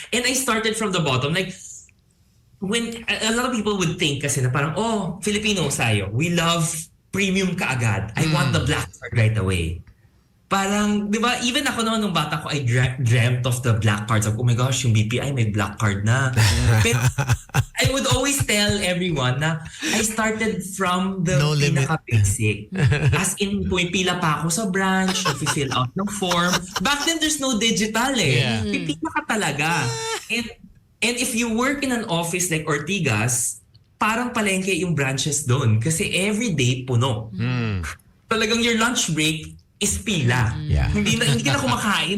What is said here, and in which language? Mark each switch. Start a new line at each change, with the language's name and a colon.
English: And I started from the bottom. Like, when a lot of people would think
Filipino: kasi na parang, Filipino tayo,
English: we love premium
Filipino: kaagad.
English: I want the black card right away.
Filipino: Parang, di ba, even ako naman nung bata ko,
English: I dreamt of the black cards. Like, oh my gosh,
Filipino: yung BPI may
English: black card na.
Filipino: Pero
English: I would always tell everyone na I started from the No limit.
Filipino: pinaka-basic. As in, pumipila pa ako sa branch, nag-fill out ng form.
English: Back then, there's no digital Yeah.
Filipino: Pipila ka talaga.
English: And if you work in an office like Ortigas,
Filipino: parang palengke yung branches doon. Kasi
English: every day,
Filipino: puno. Talagang
English: your lunch break is
Filipino: pila.
English: Yeah.
Filipino: Hindi na kumakain